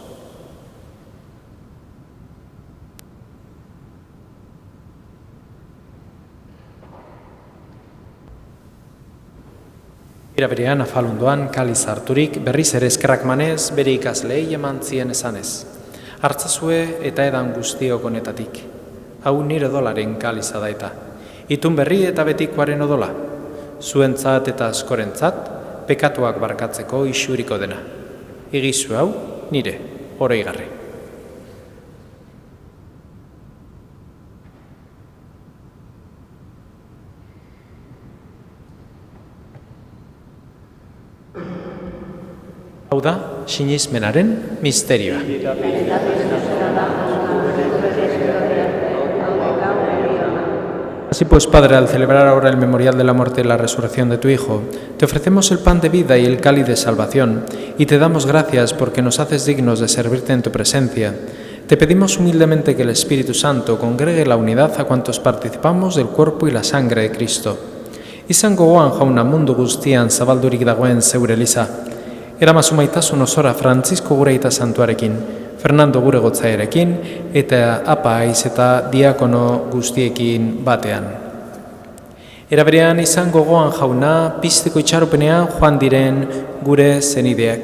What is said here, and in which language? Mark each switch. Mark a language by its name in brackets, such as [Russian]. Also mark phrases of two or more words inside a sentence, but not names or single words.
[Basque] Era berean afalundoan kaliz harturik berriz ere eskerrak manez bere ikasleei eman zien esanez: Hartzazue eta edan guztiok honetatik. Hau nire odolaren kaliza da eta. Itun berri eta betikoaren odola. Zuentzat eta askorentzat pekatuak barkatzeko isuriko dena. Egizu hau nire oroigarri. Hau da, sinismenaren misterioa. [Spanish] Así pues, Padre, al celebrar ahora el memorial de la muerte y la resurrección de tu Hijo, te ofrecemos el pan de vida y el cáliz de salvación, y te damos gracias porque nos haces dignos de servirte en tu presencia. Te pedimos humildemente que el Espíritu Santo congregue la unidad a cuantos participamos del cuerpo y la sangre de Cristo. [Basque] Izan gogoan jauna mundu guztian zabaldurik dagoen zeure eliza. Eramazu maitasun osora Frantzisko gure aita santuarekin, Fernando gure gotzaiarekin, eta apa aiz eta diakono guztiekin batean. Era berean izan gogoan jauna pizteko itxaropenean joan diren gure zenideak.